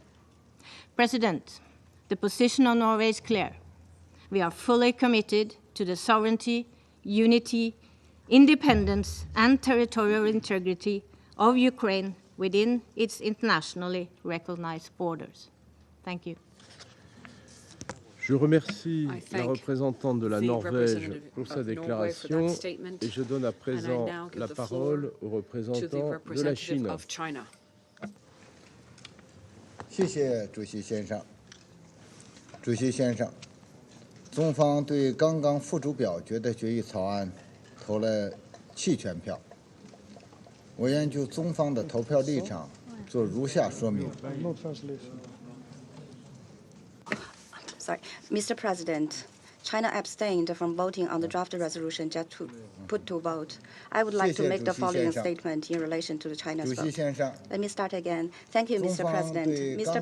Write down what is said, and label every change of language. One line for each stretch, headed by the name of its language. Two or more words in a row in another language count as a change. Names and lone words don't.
English: President, the position of Norway is clear. We are fully committed to the sovereignty, unity, independence, and territorial integrity of Ukraine within its internationally recognized borders. Thank you.
French: Je remercie la représentante de la Norvège pour sa déclaration et je donne à présent la parole au représentant de la Chine.
Chinese: 谢谢主席先生。主席先生，中方对刚刚付诸表决的决议草案投了弃权票。我愿就中方的投票立场做如下说明。
English: Sorry, Mr. President, China abstained from voting on the draft resolution just put to vote. I would like to make the following statement in relation to China's vote. Let me start again. Thank you, Mr. President. Mr.